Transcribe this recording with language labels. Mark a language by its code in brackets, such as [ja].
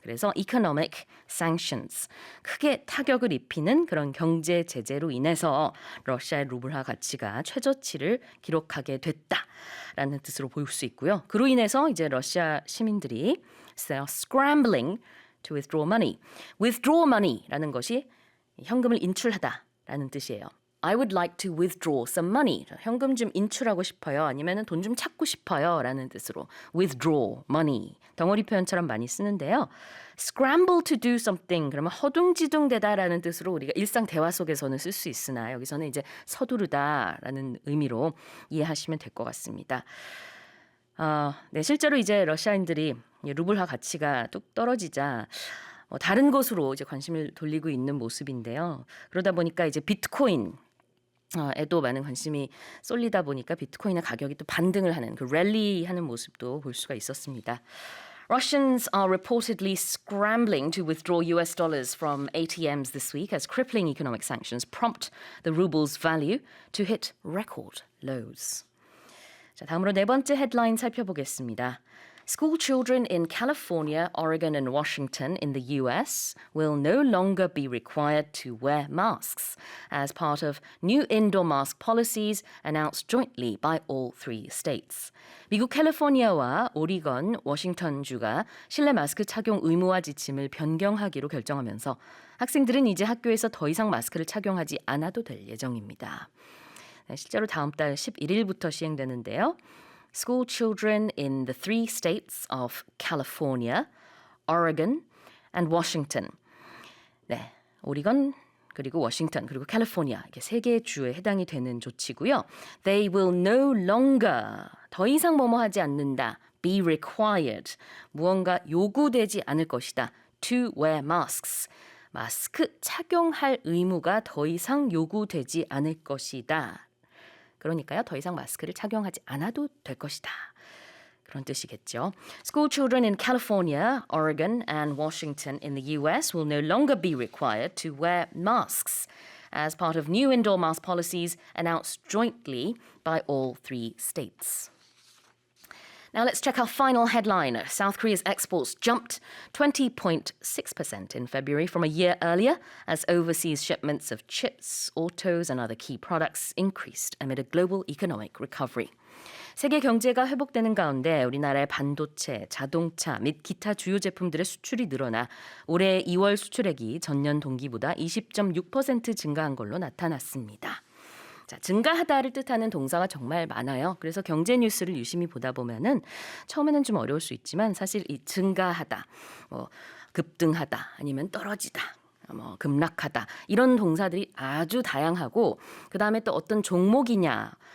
[ko] 그래서 [en] economic sanctions, [ko] 크게 타격을 입히는 그런 경제 제재로 인해서 러시아의 루블화 가치가 최저치를 기록하게 됐다라는 뜻으로 볼 수 있고요. 그로 인해서 이제 러시아 시민들이 [en] scrambling to withdraw money. withdraw money [ko] 라는 것이 현금을 인출하다라는 뜻이에요. [en] I would like to withdraw some money. [ko] 현금 좀 인출하고 싶어요. 아니면 돈 좀 찾고 싶어요. 라는 뜻으로 [en] withdraw money. [ko] 덩어리 표현처럼 많이 쓰는데요. [en] scramble to do something. [ko] 그러면 허둥지둥대다라는 뜻으로 우리가 일상 대화 속에서는 쓸 수 있으나 여기서는 이제 서두르다라는 의미로 이해하시면 될 것 같습니다. 네, 실제로 이제 러시아인들이 루블화 가치가 뚝 떨어지자 다른 것으로 이제 관심을 돌리고 있는 모습인데요. 그러다 보니까 이제 비트코인 에도 많은 관심이 쏠리다 보니까 비트코인의 가격이 또 반등을 하는 그 랠리하는 모습도 볼 수가 있었습니다. [en] Russians are reportedly scrambling to withdraw US dollars from ATMs this week as crippling economic sanctions prompt the ruble's value to hit record lows. [ko] 자, 다음으로 네 번째 헤드라인 살펴보겠습니다. [en] School children in California, Oregon, and Washington in the US will no longer be required to wear masks as part of new indoor mask policies announced jointly by all three states. [ko] 미국 캘리포니아와 오리건, 워싱턴주가 실내 마스크 착용 의무화 지침을 변경하기로 결정하면서 학생들은 이제 학교에서 더 이상 마스크를 착용하지 않아도 될 예정입니다. 네, 실제로 다음 달 11일부터 시행되는데요. [en] School children in the three states of California, Oregon, and Washington. [ko] 네, 오리건 그리고 워싱턴 그리고 캘리포니아 이렇게 세 개의 주에 해당이 되는 조치고요. [en] They will no longer [ko] 더 이상 뭐뭐 하지 않는다. [en] Be required [ko] 무언가 요구되지 않을 것이다. [en] To wear masks [ko] 마스크 착용할 의무가 더 이상 요구되지 않을 것이다. 그러니까요, 더 이상 마스크를 착용하지 않아도 될 것이다. 그런 뜻이겠죠. [en] School children in California, Oregon, and Washington in the US will no longer be required to wear masks as part of new indoor mask policies announced jointly by all three states. Now let's check our final headline. South Korea's exports jumped 20.6% in February from a year earlier as overseas shipments of chips, autos and other key products increased amid a global economic recovery. [ko] 세계 경제가 회복되는 가운데 우리나라의 반도체, 자동차 및 기타 주요 제품들의 수출이 늘어나 올해 2월 수출액이 전년 동기보다 20.6% 증가한 걸로 나타났습니다. 자, 증가하다를 뜻하는 동사가 정말 많아요. 그래서 경제 뉴스를 유심히 보다 보면은 처음에는 좀 어려울 수 있지만 사실 이 증가하다, 급등하다, 아니면 떨어지다, 급락하다 이런 동사들이 아주 다양하고 그 다음에 또 어떤 종목이냐,